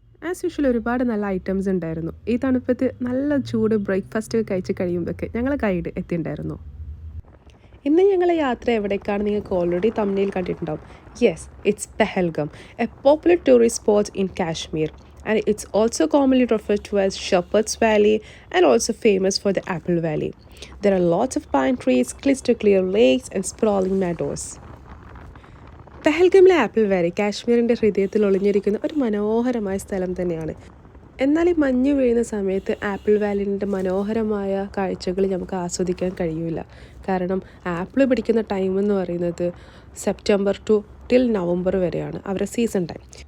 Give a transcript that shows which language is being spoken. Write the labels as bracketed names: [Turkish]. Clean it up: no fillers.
[Malayalam] As usual ഒരുപാട് നല്ല items ഉണ്ടായിരുന്നു. ഈ തണുപ്പത്ത് നല്ല ചൂട് ബ്രേക്ക്ഫാസ്റ്റ് കഴിച്ച് കഴിയുമ്പോഴൊക്കെ ഞങ്ങളെ ഗൈഡ് എത്തിയിട്ടുണ്ടായിരുന്നു. ഇന്ന് ഞങ്ങളെ യാത്ര എവിടേക്കാണ് നിങ്ങൾക്ക് ഓൾറെഡി തംബ്നെയിൽ കണ്ടിട്ടുണ്ടാവും. [English] Yes, it's Pahalgam, a popular tourist spot in Kashmir. And it's also commonly referred to as Shepherd's Valley and also famous for the Apple Valley. There are lots of pine trees, crystal clear lakes and sprawling meadows. [Malayalam] പെഹൽഗമിലെ apple Valley കാശ്മീരിൻ്റെ ഹൃദയത്തിൽ ഒളിഞ്ഞിരിക്കുന്ന ഒരു മനോഹരമായ സ്ഥലം തന്നെയാണ്. എന്നാൽ ഈ മഞ്ഞ് വീഴുന്ന സമയത്ത് ആപ്പിൾ വാലിൻ്റെ മനോഹരമായ കാഴ്ചകൾ നമുക്ക് ആസ്വദിക്കാൻ കഴിയില്ല. കാരണം ആപ്പിൾ പിടിക്കുന്ന ടൈം എന്ന് പറയുന്നത് സെപ്റ്റംബർ ടിൽ നവംബർ വരെയാണ് അവരുടെ സീസൺ ടൈം.